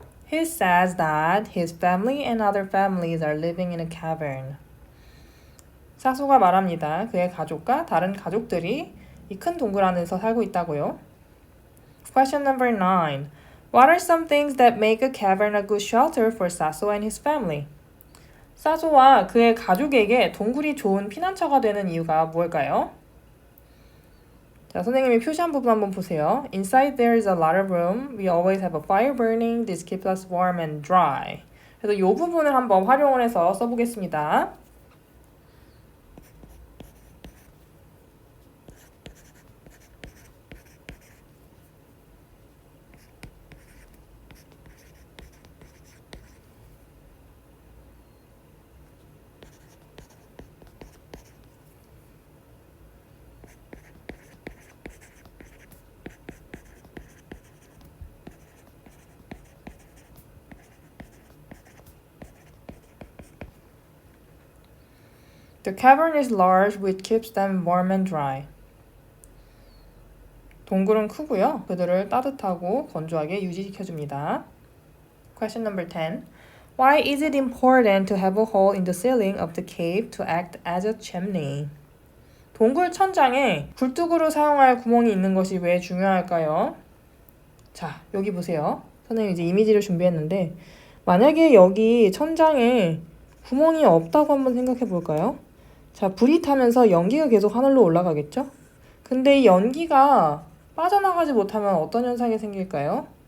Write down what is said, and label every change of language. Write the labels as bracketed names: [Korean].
[English] He says that his family and other families are living in a cavern. [Korean] 사소가 말합니다. 그의 가족과 다른 가족들이 이 큰 동굴 안에서 살고 있다고요. [English] Question number 9. What are some things that make a cavern a good shelter for Saso and his family? [Korean] 사소와 그의 가족에게 동굴이 좋은 피난처가 되는 이유가 무엇일까요? 자, 선생님이 표시한 부분 한번 보세요. [English] Inside there is a lot of room. We always have a fire burning. This keeps us warm and dry. [Korean] 그래서 이 부분을 한번 활용을 해서 써보겠습니다. [English] The cavern is large, which keeps them warm and dry. [Korean] 동굴은 크고요. 그들을 따뜻하고 건조하게 유지시켜줍니다. [English] Question number 10. Why is it important to have a hole in the ceiling of the cave to act as a chimney? [Korean] 동굴 천장에 굴뚝으로 사용할 구멍이 있는 것이 왜 중요할까요? 자, 여기 보세요. 선생님이 이제 이미지를 준비했는데 만약에 여기 천장에 구멍이 없다고 한번 생각해 볼까요? 자, 불이 타면서 연기가 계속 하늘로 올라가겠죠? 근데 이 연기가 빠져나가지 못하면 어떤 현상이 생길까요?